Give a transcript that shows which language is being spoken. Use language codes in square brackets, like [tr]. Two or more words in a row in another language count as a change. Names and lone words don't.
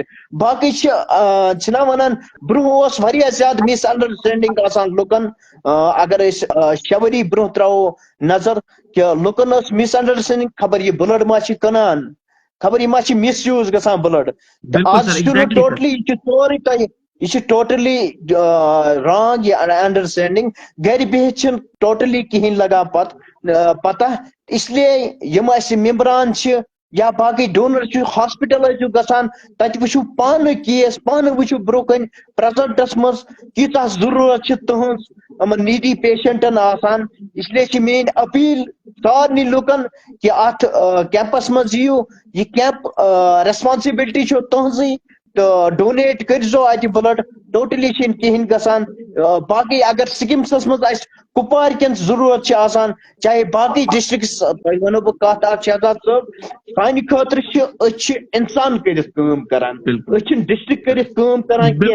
[ks] باقٕے چھِنا ونان برونٛہہ اوس واریاہ زیادٕ مِس انڈرسٹینڈنگ آسان لُکن. اگر أسۍ 6 ؤری برونٛہہ تراوو نظر کہ لُکن ٲس مِس انڈرسٹینڈنگ خبر یہِ بلڈ ما چھِ کٕنان خبر یہِ ما چھِ مِس یوٗز گژھان بلڈ. تہٕ آز چھُنہٕ ٹوٹلی یہِ چھُ سورُے تۄہہِ یہ [en] totally wrong [ks] یہ انڈرسٹینڈنگ. گھر بہت چھنہٕ ٹوٹلی کہین لگان پتہ. [ur] اس لیے [ks] یم اسہِ ممبران چھِ یا باقی ڈونر چھِ ہاسپٹل ٲسِو گژھان تتہِ وٕچھِو پانہٕ کیس پانہٕ وٕچھِو برونٛہہ کَنہِ پریزنٹس منٛز کیٖژاہ ضروٗرت چھِ تُہنٛز یِمن نیٖڈی پیشنٹن آسان. [ur] اس لیے [ks] چھِ میٲنۍ اپیٖل سارنٕے لُکن کہ اتھ کیمپس منٛز یِیِو. یہِ [en] camp responsibility [ks] چھو تُہنٛزٕے تہٕ ڈونیٹ کٔرزیو اتہِ بلڈ. ٹوٹلی چھِنہٕ کِہینۍ گژھان. باقی اگر سکمسس منٛز اسہِ کپوارِ کٮ۪ن ضروٗرت چھِ آسان چاہے باقی ڈسٹرکس تۄہہِ ونو بہٕ کتھ اکھ شہزاد صٲب سانہِ خٲطرٕ چھِ أسۍ چھِ انسان کٔرِتھ کٲم کران أسۍ چھِنہٕ ڈسٹرک کٔرِتھ کٲم کران کینٛہہ.